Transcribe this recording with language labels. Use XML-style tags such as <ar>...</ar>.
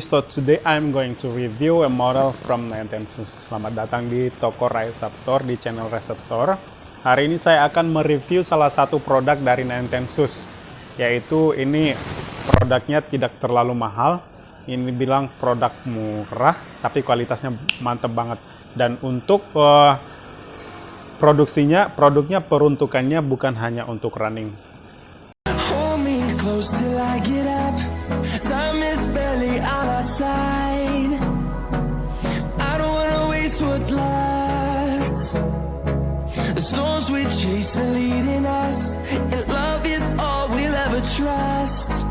<en>So today I'm going to review a model from Nintensus.</en> <id>Selamat datang di toko Rise Up Store, di channel Rise Up Store. Hari ini saya akan mereview salah satu produk dari Nintensus, yaitu ini produknya tidak terlalu mahal. Ini bilang produk murah, tapi kualitasnya mantap banget. Dan untuk produknya peruntukannya bukan hanya untuk running.</id> <en>Close till I get up. Time is barely on our side. I don't wanna waste what's left. The storms we chase are leading us, and love is all we'll ever trust.</en>